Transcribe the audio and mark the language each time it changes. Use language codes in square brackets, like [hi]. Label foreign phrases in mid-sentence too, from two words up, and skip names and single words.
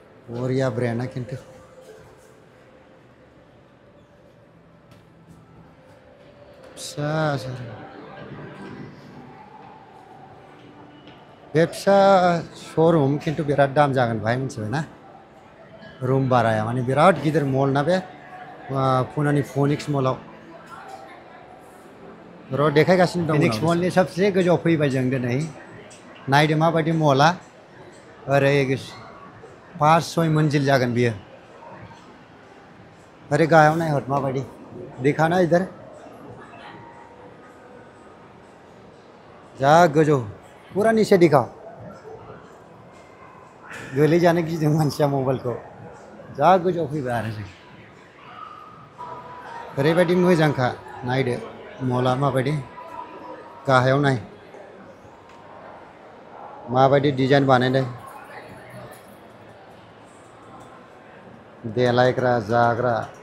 [brx] बरिया ब्रेन्डआ खिन्थु फिसा बे फिसा श'रुम खिन्थु बिराद दाम जागोन बाहाय मिथिबाय ना रुम भाराया माने बिराद गिदिर मल ना बे पुनानि फिनिक्स मलाव र' देखायगासिनो दं फिनिक्स मलनि सबसे गोजौआव फैबाय जों दिनै नायदो माबायदि मला ओरै 5-6 मंजिल जागोन बियो अरे गाहायाव नायहर माबायदि दिखाना इधर जा गोजौ [hi] पूरा नीचे दिखाओ [brx] गोलैजानो गिदों मानसिया मबाइलखौ जा गोजौआव फैबाय आरो जों ओरैबायदि मोजांखा नायदो मला माबायदि गाहायाव नाय माबायदि डिजाइन बानायदों देलायग्रा जाग्रा